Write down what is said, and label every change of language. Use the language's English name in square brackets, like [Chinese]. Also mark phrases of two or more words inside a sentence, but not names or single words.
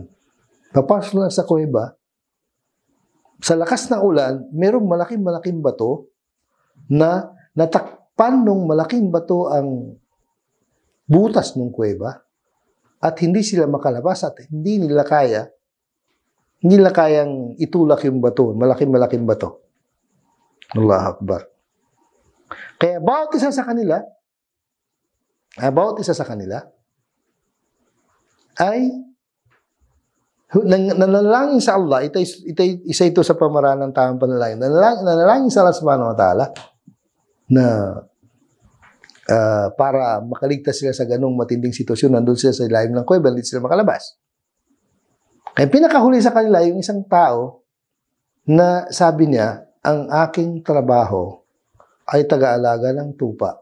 [Filipino] Papasok na sa kuweba, sa lakas ng ulan, merong malaking bato na natakpan ng malaking bato ang butas ng kuweba at hindi sila makalabas at hindi nila kayang itulak yung bato, malaking bato. [Arabic] الله أكبر. [Filipino] Kaya bawat isa sa kanila ay nanalangin sa Allah. Isa ito sa pamaraan ng tamang panalangin. Nanalangin sa Allah [Arabic] سبحانه وتعالى [Filipino] na para makaligtas sila sa ganong matinding sitwasyon. Nandun sila sa ilalim ng kuweba, hindi sila makalabas. Kaya pinakahuli sa kanila yung isang tao na sabi niya, ang aking trabaho ay taga-alaga ng tupa.